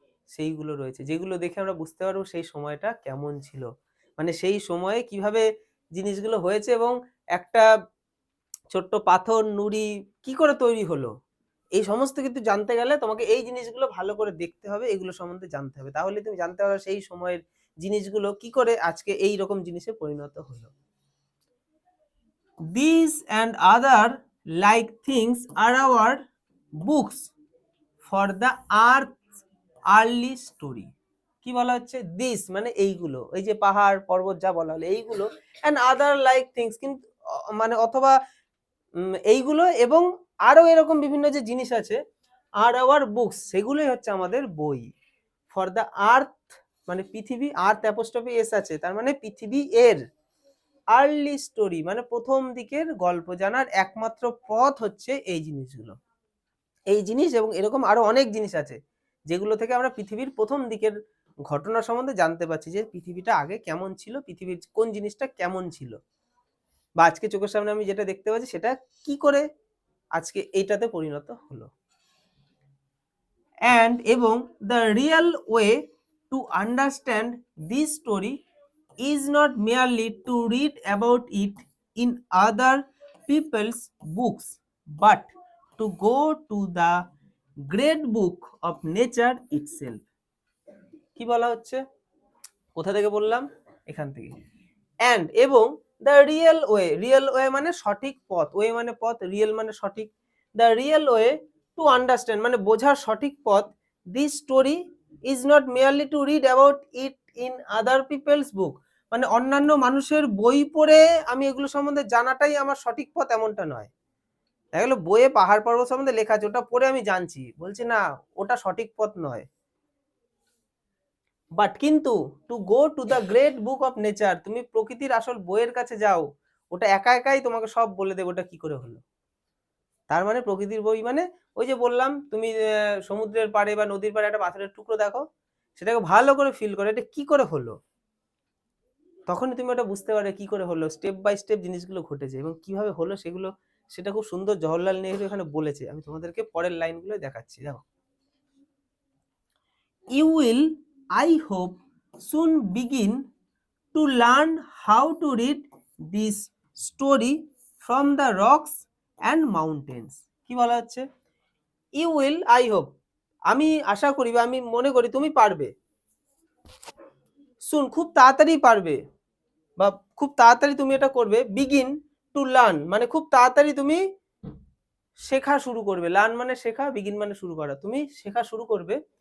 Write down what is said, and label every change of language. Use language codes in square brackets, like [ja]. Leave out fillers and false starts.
[bn] সেইগুলো রয়েছে, যেগুলো দেখে আমরা বুঝতে পারবো সেই সময়টা কেমন ছিল, মানে সেই সময়ে কিভাবে জিনিসগুলো হয়েছে, এবং একটা ছোট্ট পাথর নুড়ি কি করে তৈরি হলো, এই সমস্ত কিছু জানতে গেলে তোমাকে এই জিনিসগুলো ভালো করে দেখতে হবে, এগুলো সম্বন্ধে জানতে হবে, তাহলে তুমি জানতে পারবে সেই সময়ের জিনিসগুলো কি করে আজকে এই রকম জিনিসে পরিণত হলো। [en] These and other like things are our books for the earth's early story. [bn] কি বলা হচ্ছে, দিস মানে এইগুলো, এই যে পাহাড় পর্বত যা বলা হলো এইগুলো, [en] and other like things [bn] কিন্তু মানে অথবা এইগুলো এবং আরো এরকম বিভিন্ন যে জিনিস আছে, আর [en] our books [bn] সেগুলোই হচ্ছে আমাদের বই, [en] for the earth [bn] মানে পৃথিবী, আর্থ অ্যাপোস্ট্রফি এস আছে, তার মানে পৃথিবী এর, [en] early story [bn] মানে প্রথম দিকের গল্প জানার একমাত্র পথ হচ্ছে এই জিনিসগুলো, এই জিনিস এবং এরকম আরো অনেক জিনিস আছে যেগুলো থেকে আমরা পৃথিবীর প্রথম দিকের ঘটনা সম্বন্ধে জানতে পারছি, যে পৃথিবীটা আগে কেমন ছিল, পৃথিবীর কোন জিনিসটা কেমন ছিল, বা আজকে চোখের সামনে আমি যেটা দেখতে পাচ্ছি সেটা কি করে আজকে এইটাতে পরিণত হলো। [en] and [bn] এবং [en] The real way to understand this story is not merely to read about it in other people's books, but to go to the great book of nature itself. [bn] কি বলা হচ্ছে? কোথা থেকে বললাম? এখান থেকে। [en] and [bn] এবং [en] the real way [bn] মানে সঠিক পথ, ওয়ে মানে পথ, রিয়েল মানে সঠিক। [en] the real way to understand [bn] মানে বোঝার সঠিক পথ, [en] this story is not merely to read about it in other people's book, [bn] মানে অন্যান্য মানুষের বই পড়ে আমি এগুলো সম্বন্ধে জানাটাই আমার সঠিক পথ এমনটা নয়। দেখা গেলো বইয়ে পাহাড় পর্বত সম্বন্ধে লেখা আছে, ওটা পড়ে আমি জানছি, বলছি না ওটা সঠিক পথ নয়। [en] but [bn] কিন্তু [en] to go to the great book of nature, [bn] তুমি প্রকৃতির আসল বইয়ের কাছে যাও, ওটা একা একাই তোমাকে সব বলে দেবে ওটা কি করে হলো। তার মানে প্রকৃতির বই মানে ওই যে বললাম, তুমি সমুদ্রের পাড়ে বা নদীর পাড়ে একটা পাথরের টুকরো দেখো, সেটাকে ভালো করে ফিল করে এটা কি করে হলো, তখনই তুমি ওটা বুঝতে পারবে কি করে হলো, [en] step by step [bn] জিনিসগুলো ঘটেছে এবং কিভাবে হলো সেগুলো, সেটা খুব সুন্দর জওহরলাল নেহরু এখানে বলেছে। আমি তোমাদেরকে পরের লাইনগুলো দেখাচ্ছি, দেখো। [en] You will, I hope, soon begin to learn how to read this story from the rocks and mountains. [bn] কি বলা হচ্ছে? [en] You will, I hope, [bn] আমি আশা করি বা আমি মনে করি তুমি পারবে, soon খুব তাড়াতাড়ি পারবে বা খুব তাড়াতাড়ি তুমি এটা করবে, [en] begin to learn [bn] মানে খুব তাড়াতাড়ি তুমি শেখা শুরু করবে, লার্ন মানে শেখা, বিগিন মানে শুরু করা, তুমি শেখা শুরু করবে।